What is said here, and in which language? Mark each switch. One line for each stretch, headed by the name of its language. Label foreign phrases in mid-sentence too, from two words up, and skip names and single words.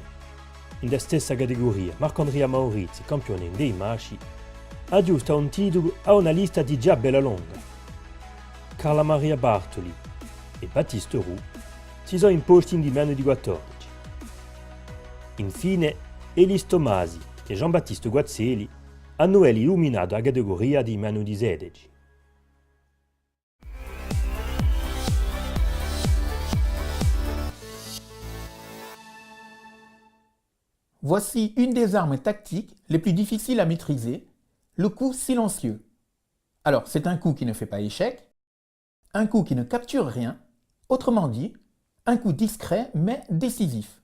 Italian: Nella stessa categoria, Marc-Andrea Maurizi, campione in dei maschi, aggiusta un titolo a una lista di già bella lunga. Carla Maria Bartoli e Baptiste Roux si sono imposti in di meno di 14. Infine, Elis Tomasi e Jean-Baptiste Guazzelli hanno illuminato la categoria di meno di 16.
French: Voici une des armes tactiques les plus difficiles à maîtriser, le coup silencieux. Alors, c'est un coup qui ne fait pas échec, un coup qui ne capture rien, autrement dit, un coup discret mais décisif.